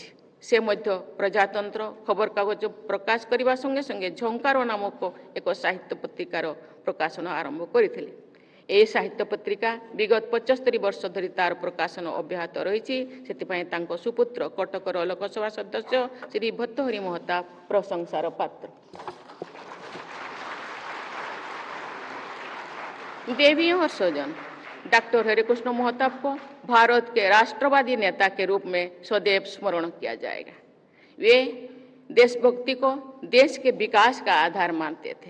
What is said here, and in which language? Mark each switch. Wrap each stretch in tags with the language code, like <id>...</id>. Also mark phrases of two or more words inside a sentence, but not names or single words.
<or>ସେ ମଧ୍ୟ ପ୍ରଜାତନ୍ତ୍ର ଖବରକାଗଜ ପ୍ରକାଶ କରିବା ସଙ୍ଗେ ସଙ୍ଗେ ଝଙ୍କାର ନାମକ ଏକ ସାହିତ୍ୟ ପତ୍ରିକାର ପ୍ରକାଶନ ଆରମ୍ଭ କରିଥିଲେ। ଏହି ସାହିତ୍ୟ ପତ୍ରିକା ବିଗତ 75 ବର୍ଷ ଧରି ତାର ପ୍ରକାଶନ ଅବ୍ୟାହତ ରହିଛି। ସେଥିପାଇଁ ତାଙ୍କ ସୁପୁତ୍ର କଟକର ଲୋକସଭା ସଦସ୍ୟ ଶ୍ରୀ ଭର୍ତ୍ତୃହରି ମହତାବ ପ୍ରଶଂସାର ପାତ୍ର।</or> <hi>देवी और सजन, डॉक्टर हरिकृष्ण महताब को भारत के राष्ट्रवादी नेता के रूप में सदैव स्मरण किया जाएगा। वे देशभक्ति को देश के विकास का आधार मानते थे।</hi>